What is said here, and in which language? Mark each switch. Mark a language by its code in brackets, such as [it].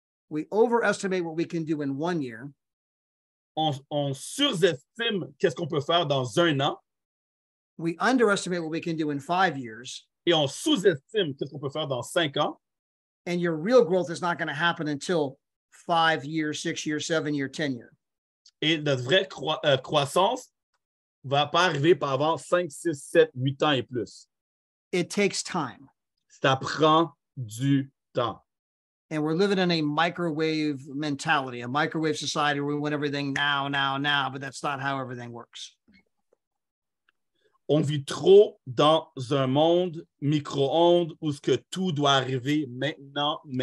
[en] We overestimate what we can do in 1 year. [fr] On surestime qu'est-ce qu'on peut faire dans 1 an [en] We underestimate what we can do in 5 years. [fr] et on sous-estime qu'est-ce qu'on peut faire dans 5 ans. [en] And your real growth is not going to happen until 5 years, 6 years, 7 years, 10 years. [fr] Et notre vraie croissance ne va pas arriver par avant 5, 6, 7, 8 ans et plus. [en] It takes time. [fr] Ça prend du temps. [en] And we're living in a microwave mentality, a microwave society where we want everything now, but that's not how everything works. [fr] On vit trop dans un monde micro-ondes où ce que tout doit arriver maintenant.